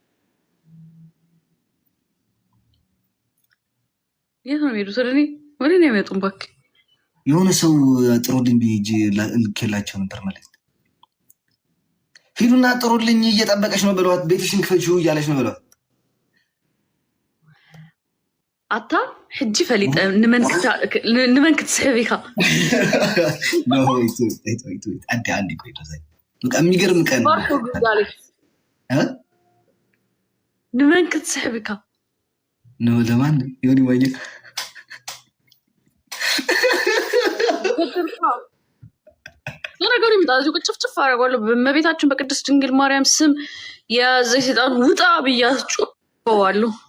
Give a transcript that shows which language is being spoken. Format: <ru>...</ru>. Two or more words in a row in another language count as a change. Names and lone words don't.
<am>የት ነው የሚሄዱት? ወደ እኔ አይመጡም እባክህ። የሆነ ሰው ጥሩልኝ ብዬ ሂጅ ልኬላቸው ነበር ማለት ሂዱና ጥሩልኝ እየጠበቀች ነው ብለዋት፣ ቤትሽን ክፈችው እያለች ነው ብለዋት።</am> <ti>አታ ሕጂ ፈሊጠ ንመንክት ስሕቢካ</ti> <am>አንዴ ቆይ የሚገርም ቀን</am> <ti>ንመንክት ስሕቢካ</ti> <am>ነው። ለማን ሆን ይዋኘ ነገሩ ይምጣ። እዚሁ ጭፍጭፍ አደርገዋለሁ። በእመቤታችን በቅድስት ድንግል ማርያም ስም የያዘ ሰይጣን ውጣ ብዬ አስጮኸዋለሁ።</am>